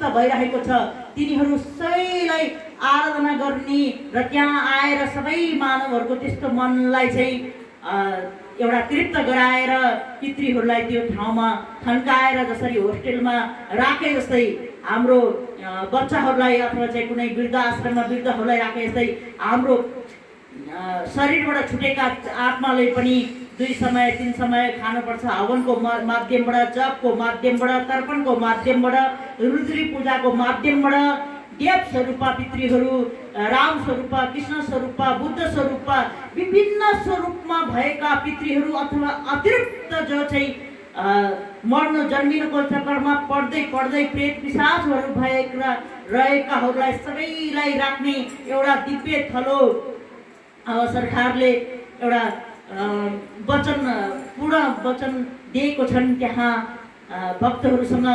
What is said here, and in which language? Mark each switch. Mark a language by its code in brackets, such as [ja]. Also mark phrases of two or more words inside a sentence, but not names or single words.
[ne] भइरहेको छ, तिनीहरू सबैलाई आराधना गर्ने र त्यहाँ आएर सबै मानवहरूको त्यस्तो मनलाई चाहिँ एउटा तृप्त गराएर पितृहरूलाई त्यो ठाउँमा थन्काएर जसरी होस्टेलमा राखे जस्तै हाम्रो बच्चाहरूलाई अथवा चाहिँ कुनै वृद्ध आश्रममा वृद्धहरूलाई राखे जस्तै हाम्रो शरीरबाट छुटेका आत्माले पनि 2 समय 3 समय खानुपर्छ। हवनको माध्यमबाट, जपको माध्यमबाट, तर्पणको माध्यमबाट, रुद्री पूजाको माध्यमबाट देव स्वरूपा पितृहरू, राम स्वरूपा, कृष्ण स्वरूपा, बुद्ध स्वरूपा, विभिन्न स्वरूपमा भएका पितृहरू अथवा अतिरिक्त जो चाहिँ मर्नु जन्मिनुको चक्करमा पढ्दै प्रेत पिशाचहरू भएका रहेकाहरूलाई सबैलाई राख्ने एउटा दिव्य थलो सरकारले एउटा पूर्ण वचन दिएको छन्।